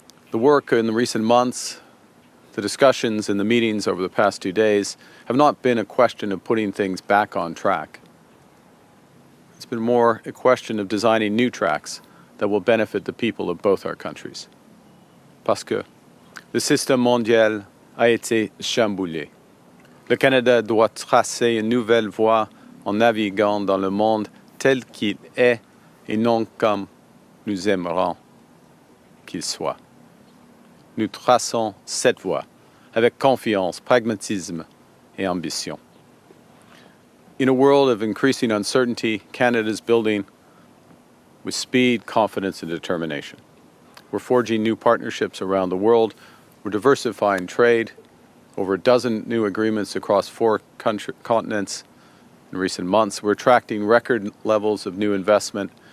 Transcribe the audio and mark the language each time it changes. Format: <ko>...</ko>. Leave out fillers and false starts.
<en>The work in the recent months, the discussions and the meetings over the past 2 days have not been a question of putting things back on track. It's been more a question of designing new tracks that will benefit the people of both our countries.</en> <fr>Parce que le système mondial a été chamboulé. Le Canada doit tracer une nouvelle voie en naviguant dans le monde tel qu'il est et non comme nous aimerions qu'il soit. Nous traçons cette voie avec confiance, pragmatisme et ambition.</fr> <en>In a world of increasing uncertainty, Canada is building with speed, confidence, and determination. We're forging new partnerships around the world. We're diversifying trade, over a dozen new agreements across 4 continents in recent months. We're attracting record levels of new investment</en>